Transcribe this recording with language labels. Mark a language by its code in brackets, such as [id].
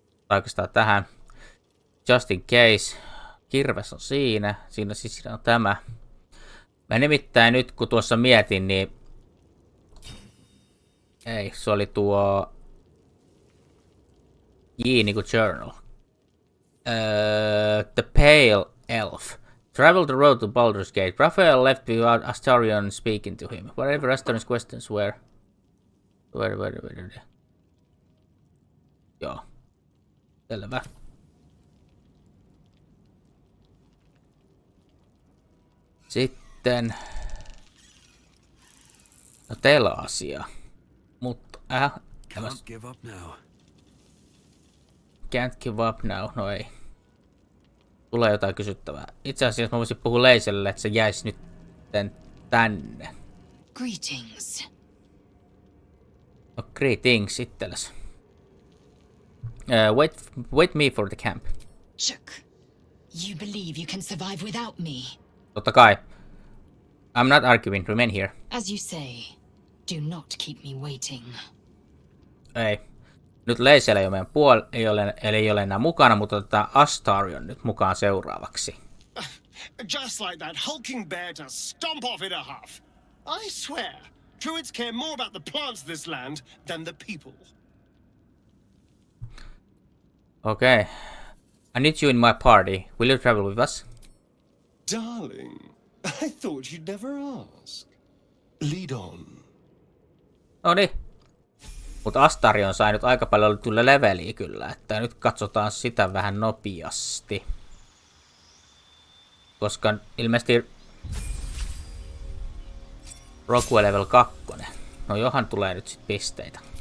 [fi] Oikeastaan tähän. [en] Just in case. [fi] Kirves on siinä. Siinä siis on tämä. Mä nimittäin nyt kun tuossa mietin, niin ei, se oli tuo J niinku journal. [en] The Pale Elf. Travel the road to Baldur's Gate. Raphael left without Astarion speaking to him. Whatever Astarion's questions were. Where. [fi] Joo. Selvä. Sitten. No teillä on asia. Mutta [en] Can't give up now. Can't give up now. [fi] No ei. Tulee jotain kysyttävää. Itse asiassa mä voisin puhua Leiselle, että se jäisi nyt tänne. [en] Greetings. [fi] No greetings itsellesi. [en] Wait me for the camp. Shook. You believe you can survive without me? [fi] Totta kai. [en] I'm not arguing. Remain here. As you say, do not keep me waiting. [fi] Ei. Nyt Leisellä ei ole meidän ei ole enää mukana, mutta otetaan Astarion nyt mukaan seuraavaksi. [en] Just like that hulking bear to stomp off in a huff. I swear, druids care more about the plants of this land than the people. Okay. I need you in my party. Will you travel with us? Darling, I thought you'd never ask. Lead on. [fi] Noniin. Mutta Astarion sai nyt aika paljon tulla leveliä kyllä, että nyt katsotaan sitä vähän nopeasti. Koska ilmeisesti Rogue level 2. No johan tulee nyt sit pisteitä.